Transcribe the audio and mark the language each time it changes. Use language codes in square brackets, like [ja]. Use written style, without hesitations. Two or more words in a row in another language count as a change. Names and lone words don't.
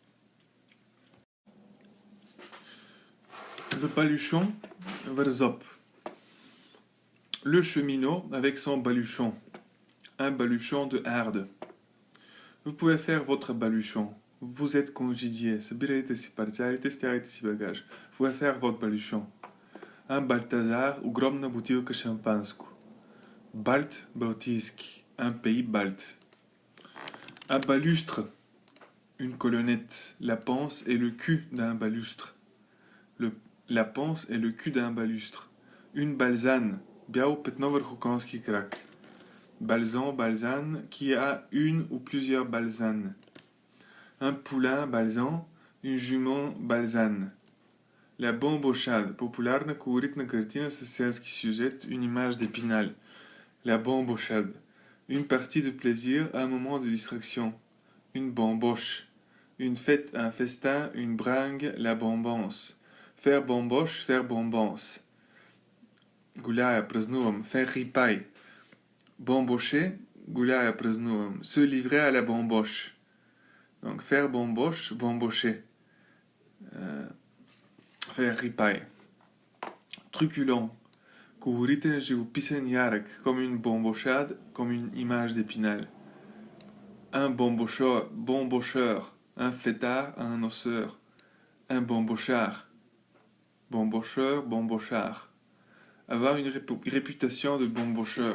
[fr] Le baluchon, verzop. Le cheminot avec son baluchon. Un baluchon de harde. Vous pouvez faire votre baluchon. Vous êtes congédié. [bg] Събирайте си парцалите, стягайте си багаж. [fr] Vous pouvez faire votre baluchon. Un Balthazar, [bg] огромна бутилка шампанско. Balt, балтийски. [fr] Un pays balte. Un balustre. Une colonnette. La panse et le cul d'un balustre. La panse et le cul d'un balustre. Une balzane. [bg] Бяло петно върху конски крак. [fr] Balzan, balzane, qui a une ou plusieurs balzanes. Un poulain balzan, une jument balzane. La bambochade, [bg] популярна колоритна картина с селски сюжет, [fr] une image d'Épinal. La bambochade, une partie de plaisir, un moment de distraction. Une bamboche, une fête, un festin, une bringue, la bambance. Faire bamboche, faire bambance. [bg] Гуляя, празнувам, [fr] faire ripaille. Bambocher, гуляя, празнувам. Se livrer à la bamboche. Donc faire bamboche, bambocher. Faire ripaille. Truculent. [bg] Колоритен, живописен, ярък, [fr] comme une bambochade, comme une image d'Épinal. Un bambocheur, un fêtard, un osseur. Un bambochard. Bambocheur, bambochard. Avoir une réputation de bambocheur.